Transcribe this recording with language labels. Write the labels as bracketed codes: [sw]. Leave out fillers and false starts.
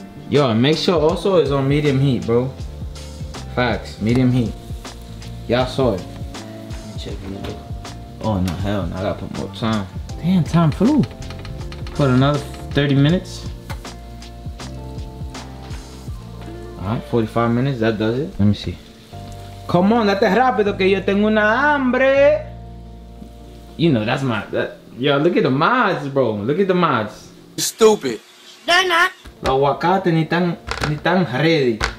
[en] Yo, and make sure also it's on medium heat, bro. Facts, medium heat. Y'all saw it. Check it out. Oh no, hell no, I gotta put more time. Damn, time flew. Put another 30 minutes. Alright, 45 minutes, that does it. Let me see. Come on, [es] date rápido que yo tengo una hambre. [en] You know, that's my, yo, look at the mods, bro. Look at the mods. Stupid. They're not. [es] Los aguacates ni tan ready.